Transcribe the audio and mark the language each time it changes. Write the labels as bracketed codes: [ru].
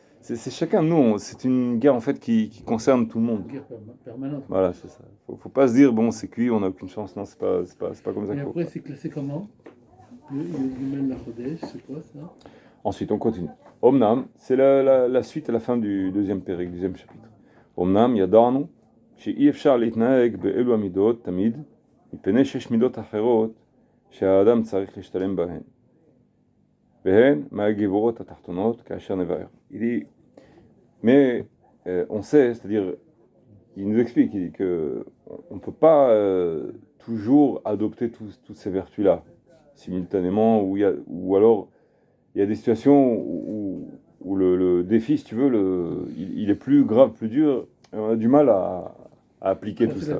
[fr] C'est chacun de nous, c'est une guerre en fait qui concerne tout le monde. Une guerre permanente. Voilà, c'est ça. Faut pas se dire, bon, c'est cuit, on n'a aucune chance. Non, c'est pas comme ça. Et après, c'est classé comment? Yom Chodesh, c'est quoi ça? Ensuite, on continue. Omnam, c'est la suite à la fin du deuxième pérec, deuxième chapitre. [he] Omnam, yadarnu, שאי אפשר להתנהג באלו המידות תמיד, מפני שיש מידות אחרות שהאדם צריך להשתלם בהן. והן מהגבורות התחתונות כאשר נבהר. [fr] Il dit, mais on sait, c'est-à-dire, il nous explique, il dit que on ne peut pas toujours adopter toutes ces vertus-là simultanément, ou alors il y a des situations où le défi, si tu veux, il est plus grave, plus dur, et on a du mal à appliquer tout ça.